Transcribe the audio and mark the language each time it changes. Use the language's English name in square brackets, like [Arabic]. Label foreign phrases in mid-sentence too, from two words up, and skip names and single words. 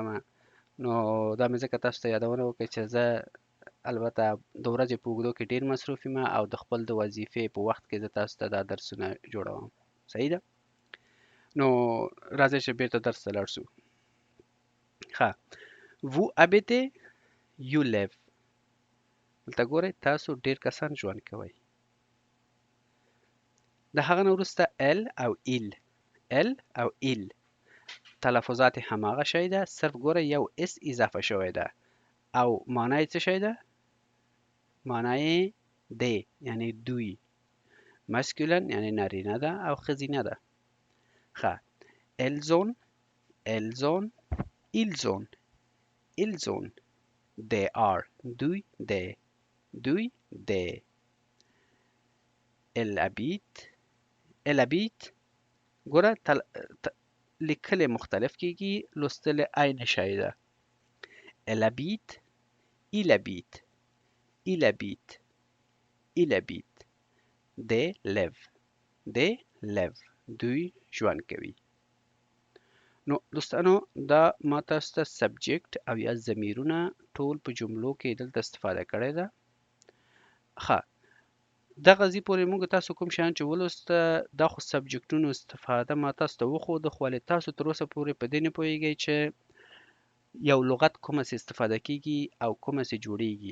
[Pashto] نو دا مې ځکه تاسو ته یادونه وکړه چې زه البته د ورځې په اوږدو کې ډیر مصروف یم او د خپل د وظیفې په وخت کې زه تاسو ته دا درسونه جوړوم. صحیح ده؟ نو راځئ چې بیرته درس ته لاړ شو. ښه، [French] vous habitez [English] you live. [Pashto] دلته ګورئ تاسو ډیر کسان ژوند کوئ. د هغه نه وروسته ال او ایل. ال او ایل تلفظات یې هماغه شی ده، صرف ګورئ یو اس اضافه شوی ده او معنا یې څه شی ده؟ معنا یې دی، یعنی دوی. مسکولن یعنی نارینه ده او ښځینه ده. [French] ښه، ils sont, ils sont, elles sont, elles sont. [English] they are [Pashto] دوی دی، دوی دی. [French] il habite, il habite [Pashto] ګوره لیکل مختلف کیږي، لوستل عین شی ده. [French] il habite, elle habite, elle habite, elle habite. [English] they live، they live، [Pashto] دوی ژوند کوي. نو دوستانو دا ما تاسو ته سبجیکټ او یا ضمیرونه ټول په جملو کې دلته استفاده کړې ده. ښه، دغه ځای پورې موږ تاسو کوم شیان چې ولوسته دا خو سبجیکټونو استفاده ما تاسو ته وښوده، خو ولې تاسو تر اوسه پورې په دې نه پوهیږئ چې یو لغت کومه سي استفاده کیږي او کومه سي جوړیږي.